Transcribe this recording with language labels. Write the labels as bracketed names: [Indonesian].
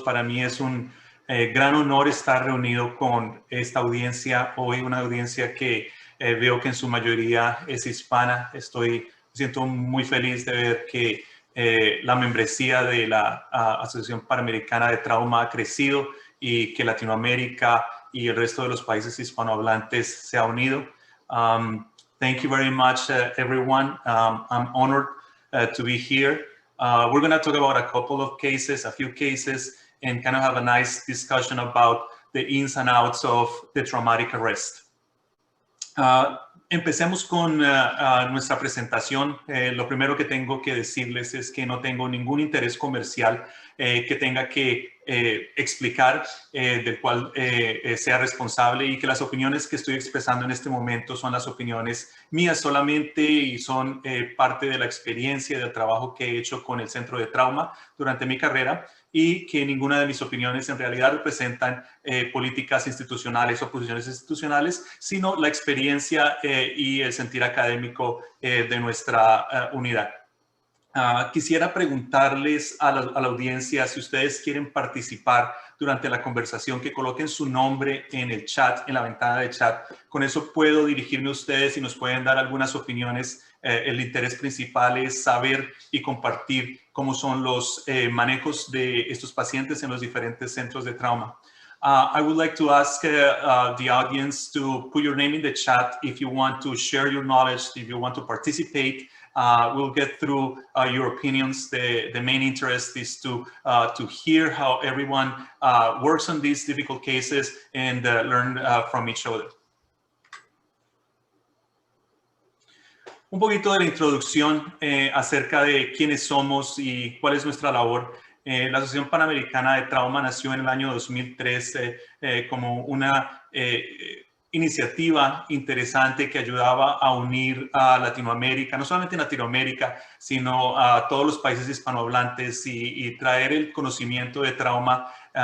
[Spanish] Para mí es un gran honor estar reunido con esta audiencia hoy, una audiencia que veo que en su mayoría es hispana. Me siento muy feliz de ver que la membresía de la Asociación Panamericana de Trauma ha crecido y que Latinoamérica y el resto de los países hispanohablantes se ha unido. [English] Thank you very much, everyone. I'm honored to be here. We're going to talk about a few cases, and kind of have a nice discussion about the ins and outs of the traumatic arrest. [Spanish] Empecemos con nuestra presentación. Lo primero que tengo que decirles es que no tengo ningún interés comercial que tenga que explicar, del cual sea responsable, y que las opiniones que estoy expresando en este momento son las opiniones mías solamente y son parte de la experiencia y del trabajo que he hecho con el Centro de Trauma durante mi carrera, y que ninguna de mis opiniones en realidad representan políticas institucionales o posiciones institucionales, sino la experiencia y el sentir académico de nuestra unidad. Quisiera preguntarles a la audiencia si ustedes quieren participar durante la conversación, que coloquen su nombre en el chat, en la ventana de chat. Con eso puedo dirigirme a ustedes y nos pueden dar algunas opiniones. El interés principal es saber y compartir cómo son los manejos de estos pacientes en los diferentes centros de trauma. [English] I would like to ask the audience to put your name in the chat if you want to share your knowledge, if you want to participate. We'll get through your opinions. The main interest is to hear how everyone works on these difficult cases and learn from each other. [Spanish] Un poquito de la introducción acerca de quiénes somos y cuál es nuestra labor. La Asociación Panamericana de Trauma nació en el año 2003 como una iniciativa interesante que ayudaba a unir a Latinoamérica, no solamente Latinoamérica, sino a todos los países hispanohablantes y traer el conocimiento de trauma